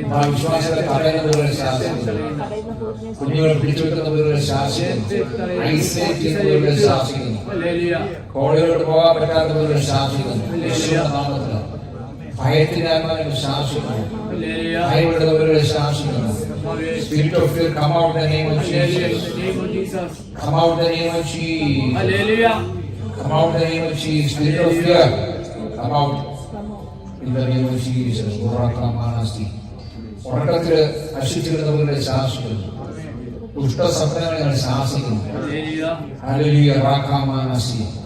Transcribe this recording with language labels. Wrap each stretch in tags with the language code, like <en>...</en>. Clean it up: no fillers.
<ml>വിശ്വാസത്തെ തടയുന്ന വീടുകളെ ശാസിക്കുന്നു. കുഞ്ഞുങ്ങളെ പിടിച്ചു വെക്കുന്ന വീടുകളെ ശാസിക്കുന്നു. ഐസൊലേറ്റ് ചെയ്യുന്ന വീടുകളെ ശാസിക്കുന്നു. കോളേജിലോട്ട് പോകാൻ പറ്റാത്ത വീടുകളെ ശാസിക്കുന്നു. യേശുവിന്റെ നാമത്തിൽ ഭയത്തിനാത്മാവിനെ ശാസിക്കുന്നു. ഭയപ്പെടുന്നവരുടെ ശാസിക്കുന്നു.</ml> <en>Spirit of fear, come out in the name of Jesus. Come out in the name of Jesus. Hallelujah. Come out in the name of Jesus. Spirit of fear, come out in the name of Jesus. ഉറക്കമാനസ്തി.</en> <ml>ഉറക്കത്തിൽ അശുചിക്കുന്നവരുടെ ശാസിക്കുന്നു. ദുഷ്ടസംപ്രദായങ്ങളെ ശാസിക്കുന്നു. Hallelujah. റാഖാമാനസ്തി.</ml>